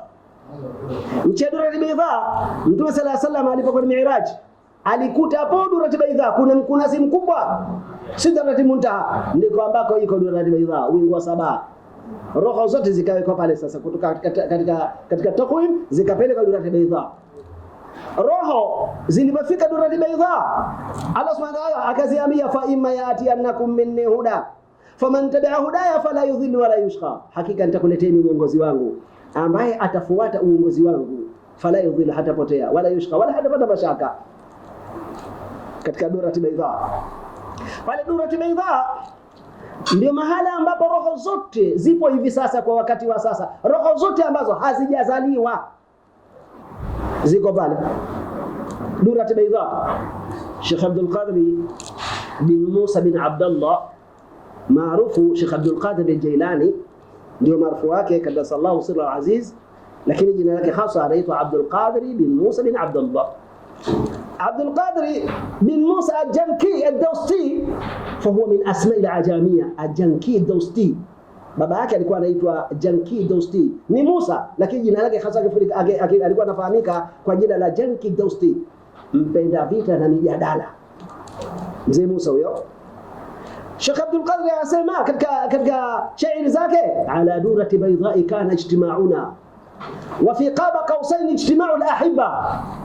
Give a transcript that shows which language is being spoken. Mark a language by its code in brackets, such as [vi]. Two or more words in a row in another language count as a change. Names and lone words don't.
[sw] Nchi ya Durati Baydha, Mtume [ar] صلى الله عليه وسلم [sw] alipokuwa Mi'raj alikuta hapo Durati Baydha kuna mkunasi mkubwa, Sidratul Muntaha, ndiko ambako iko Durati Baydha, wingu wa saba. Roho zote zikawekwa pale sasa, kutoka katika taqwim zikapeleka Durati Baydha. Roho zilipofika Durati Baydha, Allah subhanahu wa ta'ala akaziambia, [ar] فإما يأتينكم مني هدى فمن تبع هداي فلا يضل ولا يشقى, [sw] hakika nitakuleteni uongozi wangu, ambaye atafuata uongozi wangu, [ar] فلا يضل, [sw] hatapotea, [ar] ولا يشقى, [sw] wala hatapata mashaka. Katika Durati Baydha, pale Durati Baydha ndio mahala ambapo roho zote zipo hivi sasa. Kwa wakati wa sasa roho zote ambazo hazijazaliwa ziko pale Durati Baydha. Sheikh Abdul Qadir bin Musa bin Abdullah maarufu Sheikh Abdul Qadir al-Jailani ndio maarufu wake, [ar] قدس الله سره العزيز, [sw] lakini jina lake hasa anaitwa Abdul Qadir bin Musa bin Abdullah. [ar] عبد القادر بن موسى الجنكي الدوستي، فهو من أسماء العجامية. الجنكي الدوستي [sw] Baba yake alikuwa anaitwa Janki Dosti, ni Musa, lakini jina lake hasa alikuwa anafahamika kwa jina la Janki Dosti, mpenda vita na mijadala. Mzee Musa huyo. Sheikh Abdul Qadir anasema katika shairi zake, [ar] على درة بيضاء كان اجتماعنا وفي قاب قوسين اجتماع الأحبة.